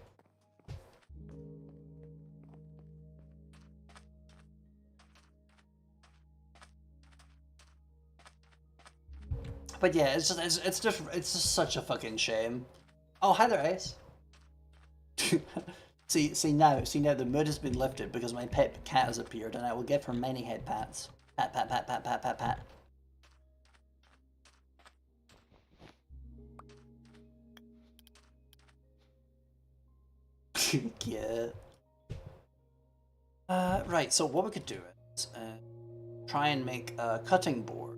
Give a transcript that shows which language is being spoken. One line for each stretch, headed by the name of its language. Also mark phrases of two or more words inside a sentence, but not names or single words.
English: But yeah, it's just such a fucking shame. Oh, hi there, Ace. see now the mood has been lifted because my pet cat has appeared, and I will give her many head pats. Pat pat pat pat pat pat pat. Yeah. Right. So what we could do is try and make a cutting board.